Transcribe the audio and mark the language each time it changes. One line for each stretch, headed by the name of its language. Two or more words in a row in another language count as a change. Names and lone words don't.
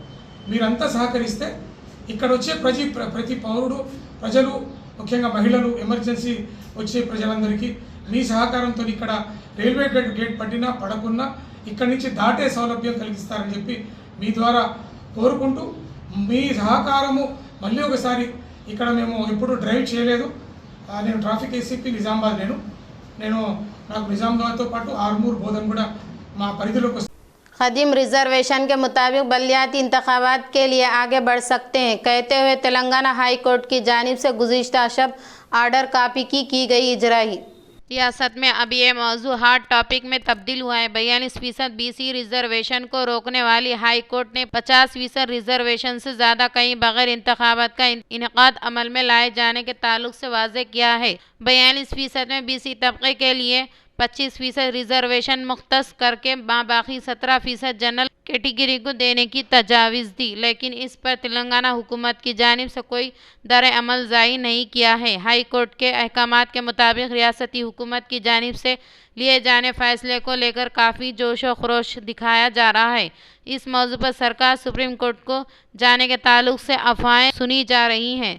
Telugu: మీరంతా సహకరిస్తే ఇక్కడ వచ్చే ప్రతి పౌరుడు, ప్రజలు, ముఖ్యంగా మహిళలు, ఎమర్జెన్సీ వచ్చే ప్రజలందరికీ మీ సహకారంతో ఇక్కడ
English: railway gate
Telugu: పట్టినా పడకున్నా ఇక్కడి నుంచి దాటే సౌలభ్యం కలిగిస్తారని చెప్పి మీ ద్వారా కోరుకుంటూ, మీ సహకారము మళ్ళీ ఒకసారి ఇక్కడ మేము ఎప్పుడు డ్రైవ్ చేయలేదు। నేను ట్రాఫిక్ ACP నిజామాబాద్, నేను నాకు నిజామాబాద్తో పాటు ఆర్మూర్, బోధన్ కూడా మా పరిధిలోకి వస్తుంది।
Urdu: قدیم ریزرویشن کے مطابق بلدیاتی انتخابات کے لیے آگے بڑھ سکتے ہیں کہتے ہوئے تلنگانہ
English: high court
Urdu: کی جانب سے گزشتہ شب
English: order copy
Urdu: کی گئی اجرائی۔ ریاست میں اب یہ موضوع
English: hot topic
Urdu: میں تبدیل ہوا ہے۔ 42% BC ریزرویشن کو روکنے والی
English: high court
Urdu: نے 50% ریزرویشن سے زیادہ کہیں بغیر انتخابات کا انعقاد عمل میں لائے جانے کے تعلق سے واضح کیا ہے۔ 42% میں BC طبقے کے لیے 25% ریزرویشن مختص کر کے باقی 17%
English: general category
Urdu: کو دینے کی تجاویز دی، لیکن اس پر تلنگانہ حکومت کی جانب سے کوئی در عمل ظاہی نہیں کیا ہے.
English: high court
Urdu: کے احکامات کے مطابق ریاستی حکومت کی جانب سے لیے جانے فیصلے کو لے کر کافی جوش و خروش دکھایا جا رہا ہے. اس موضوع پر سرکار
English: supreme court
Urdu: کو جانے کے تعلق سے افواہیں سنی جا رہی ہیں.